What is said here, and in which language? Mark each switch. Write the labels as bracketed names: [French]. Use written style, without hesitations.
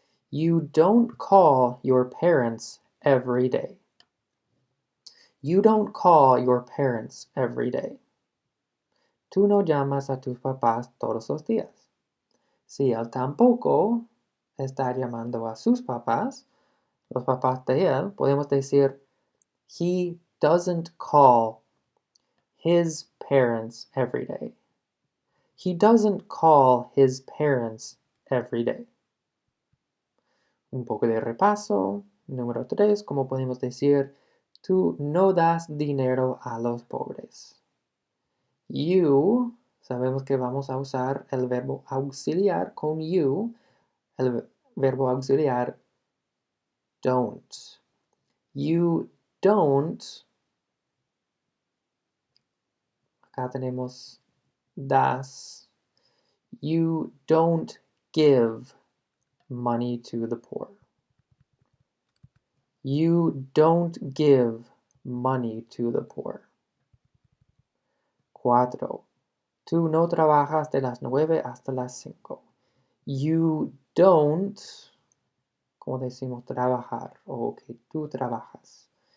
[English] You don't call your parents every day. You don't call your parents every day. [Spanish] Tú no llamas a tus papás todos los días. Si él tampoco está llamando a sus papás, los papás de él, podemos decir [English] he doesn't call his parents every day. He doesn't call his parents every day. [Spanish] Un poco de repaso. Número 3, ¿cómo podemos decir tú no das dinero a los pobres? You, sabemos que vamos a usar el verbo auxiliar con you, el verbo auxiliar don't. [English] You don't, [Spanish] acá tenemos das. [English] You don't give money to the poor. You don't give money to the poor. [Spanish] 4. Tú no trabajas de las 9 hasta las 5. [English] You don't, [Spanish] como decimos trabajar, o que tú trabajas.